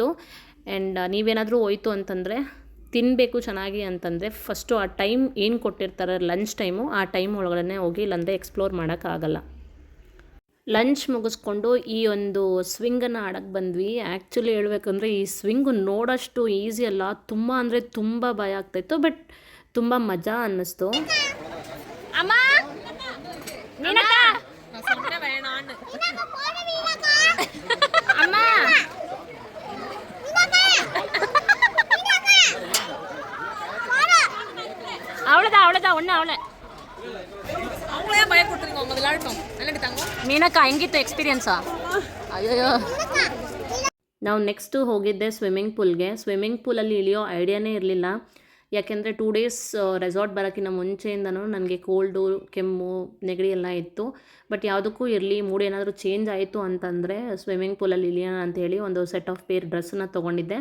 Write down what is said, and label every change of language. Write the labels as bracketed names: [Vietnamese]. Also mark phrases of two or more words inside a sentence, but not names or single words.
[Kannada] ಆ್ಯಂಡ್ ನೀವೇನಾದರೂ ಹೋಯ್ತು ಅಂತಂದರೆ ತಿನ್ನಬೇಕು ಚೆನ್ನಾಗಿ ಅಂತಂದರೆ ಫಸ್ಟು ಆ ಟೈಮ್ ಏನು ಕೊಟ್ಟಿರ್ತಾರೆ [English] lunch time, [Kannada] ಆ ಟೈಮ್ ಒಳಗಡೆ ಹೋಗಿ, ಇಲ್ಲಾಂದರೆ ಎಕ್ಸ್ಪ್ಲೋರ್ ಮಾಡೋಕ್ಕಾಗಲ್ಲ. ಲಂಚ್ ಮುಗಿಸ್ಕೊಂಡು ಈ ಒಂದು ಸ್ವಿಂಗನ್ನು ಆಡೋಕ್ಕೆ ಬಂದ್ವಿ. ಆ್ಯಕ್ಚುಲಿ ಹೇಳ್ಬೇಕಂದ್ರೆ ಈ ಸ್ವಿಂಗು ನೋಡೋಷ್ಟು ಈಸಿ ಅಲ್ಲ, ತುಂಬ ಅಂದರೆ ತುಂಬ ಭಯ ಆಗ್ತಾಯಿತ್ತು. ಬಟ್ ತುಂಬ ಮಜಾ ಅನ್ನಿಸ್ತು. [Tamil] ಅಮ್ಮ அவளதா ஒண்ணு அவளை பய கொடுத்துருங்க அவங்க விளையாடட்டும். விளையாடிட்டாங்க. [Kannada] ಮೀನಕ್ಕ ಹೆಂಗಿತ್ತು ಎಕ್ಸ್ಪೀರಿಯನ್ಸಾ? ಅಯ್ಯೋ. ನಾವು ನೆಕ್ಸ್ಟು ಹೋಗಿದ್ದೆ [English] swimming pool. swimming pool [Kannada] ಇಳಿಯೋ ಐಡಿಯಾನೇ ಇರಲಿಲ್ಲ. ಯಾಕೆಂದರೆ 2 days ರೆಸಾರ್ಟ್ ಬರೋಕ್ಕಿಂತ ಮುಂಚೆಯಿಂದನೂ ನನಗೆ ಕೋಲ್ಡು, ಕೆಮ್ಮು, ನೆಗಡಿ ಎಲ್ಲ ಇತ್ತು. ಬಟ್ ಯಾವುದಕ್ಕೂ ಇರಲಿ, ಮೂಡ್ ಏನಾದರೂ ಚೇಂಜ್ ಆಯಿತು ಅಂತಂದರೆ [English] swimming pool [Kannada] ಇಳಿಯೋಣ ಅಂಥೇಳಿ ಒಂದು [English] set of pair dress [Kannada] ತೊಗೊಂಡಿದ್ದೆ.